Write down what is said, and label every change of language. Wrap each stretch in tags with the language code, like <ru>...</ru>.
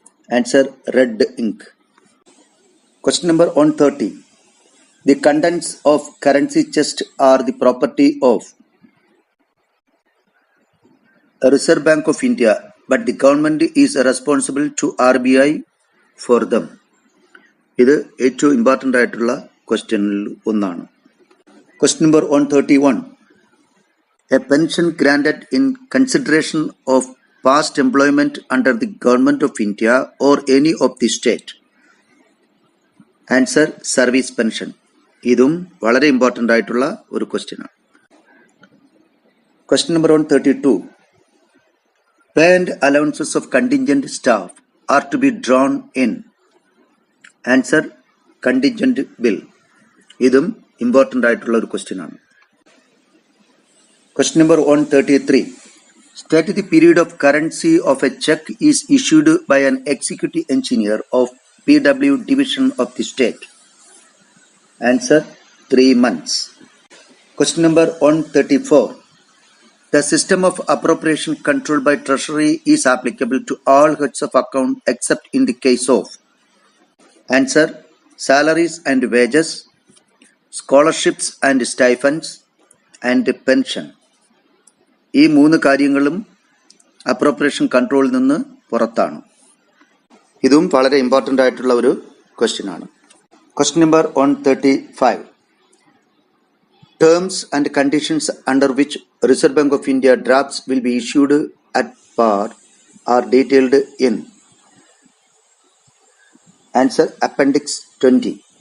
<en>Answer, red ink. Question number 130. The contents of currency chest are the property of Reserve Bank of India, but the government is responsible to RBI for them.</en> <ml>ഇത് ഏറ്റവും important ആയിട്ടുള്ള ക്വസ്റ്റ്യനിൽ ഒന്നാണ്.</ml> <en>Question number 131. A pension granted in consideration of past employment under the Government of India or any of the state. Answer, service pension.</en> <ml>ഇതും വളരെ important ആയിട്ടുള്ള ഒരു ക്വസ്റ്റ്യനാണ്.</ml> <en>Question number 132. Pay and allowances of contingent staff are to be drawn in. Answer, contingent bill.</en> <ml>ഇതും important ആയിട്ടുള്ള ഒരു ക്വസ്റ്റ്യനാണ്.</ml> <en>Question number 133. State the period of currency of a check is issued by an executive engineer of PW division of the state. Answer, 3 months. Question number 134. The system of appropriation controlled by Treasury is applicable to all heads of account except in the case of. Answer, salaries and wages, scholarships and stipends, and pension.</en> <ml>ഈ 3 കാര്യങ്ങളും appropriation കൺട്രോളിൽ നിന്ന് പുറത്താണ്. ഇതും വളരെ important ആയിട്ടുള്ള ഒരു question ആണ്.</ml> <en>Question number 135. Terms and conditions under which Reserve Bank of India drafts will be issued at par are detailed in. Answer, Appendix 20.</en>